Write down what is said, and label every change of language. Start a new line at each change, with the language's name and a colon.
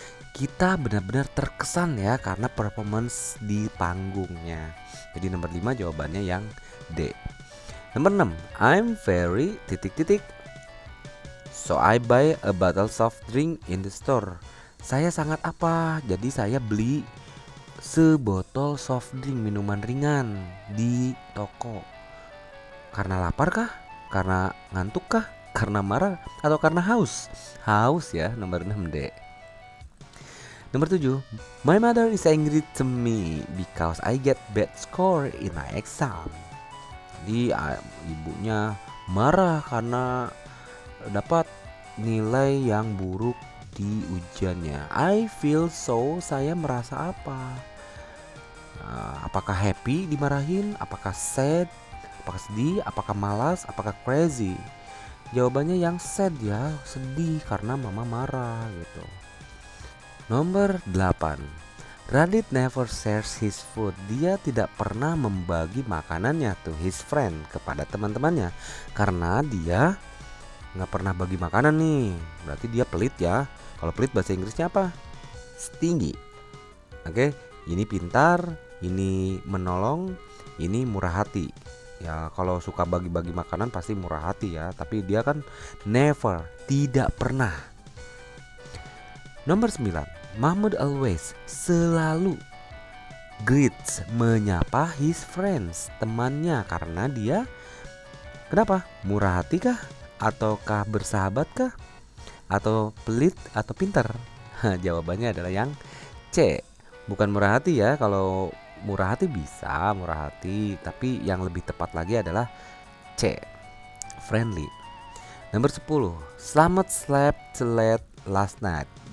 Indonesian: Kita benar-benar terkesan ya karena performance di panggungnya. Jadi nomor 5 jawabannya yang D. Nomor 6,
English: I'm very titik-titik, so I buy a bottle soft drink in the store.
Indonesian: Saya sangat apa? Jadi saya beli sebotol soft drink, minuman ringan di toko. Karena lapar kah? Karena ngantuk kah? Karena marah? Atau karena haus? Haus ya, nomor 6 D. Nomor 7,
English: my mother is angry to me because I get bad score in my exam.
Indonesian: Jadi ibunya marah karena dapat nilai yang buruk di ujiannya.
English: I feel so,
Indonesian: saya merasa apa? Apakah happy dimarahin? Apakah sad? Apakah sedih? Apakah malas? Apakah crazy? Jawabannya yang sad ya, sedih karena mama marah gitu. Nomor 8.
English: Radit never shares his food.
Indonesian: Dia tidak pernah membagi makanannya
English: to his friend,
Indonesian: kepada teman-temannya. Karena dia nggak pernah bagi makanan nih, berarti dia pelit ya. Kalau pelit bahasa Inggrisnya apa? Stingy. Oke, ini pintar, ini menolong, ini murah hati. Ya kalau suka bagi-bagi makanan pasti murah hati ya. Tapi dia kan never, tidak pernah. Nomor 9. Mahmud always, selalu greets, menyapa his friends, temannya. Karena dia kenapa? Murah hati kah? Ataukah bersahabat kah? Atau pelit atau pintar? Jawabannya adalah yang C. Bukan murah hati ya. Kalau murah hati bisa murah hati, tapi yang lebih tepat lagi adalah C. Friendly. Nomor 10.
English: Slamet slept late last night.